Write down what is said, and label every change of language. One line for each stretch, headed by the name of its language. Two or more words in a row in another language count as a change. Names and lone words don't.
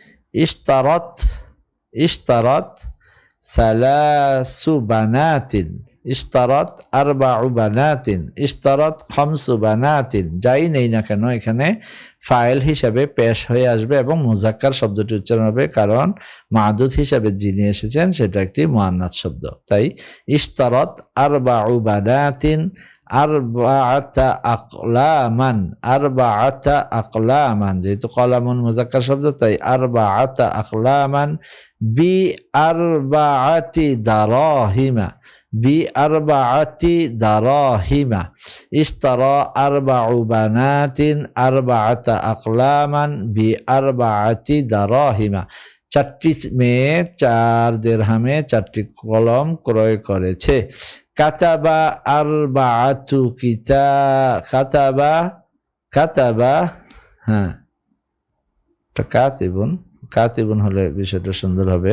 Arabic: اشترت ثلاث بنات، اشترت أربع بنات، اشترت خمس بنات,
Bangla: যাই নেই না কেন এখানে ফাইল হিসাবে পেশ হয়ে আসবে এবং মুজাক্কার শব্দটি উচ্চারণ হবে, কারণ মাদুদ হিসাবে যিনি এসেছেন সেটা একটি মুআন্নাস শব্দ।
Arabic: তাই اشترت أربع بنات أربعة أقلام، أربعة أقلام,
Bangla: যেহেতু কলামুন মুজাক্কার শব্দ তাই
Arabic: أربعة أقلام بأربعة دراهم، بأربعة دراهم، اشترى أربع بنات أربعة أقلام بأربعة دراهم.
Bangla: 4টি মেয়ে 4 দিরহামে 4টি কলম ক্রয় করেছে।
Arabic: كتب أربعة كتب، كتب, হ্যাঁ كاتب، كاتب
Bangla: হলে বিষয়টা সুন্দর হবে।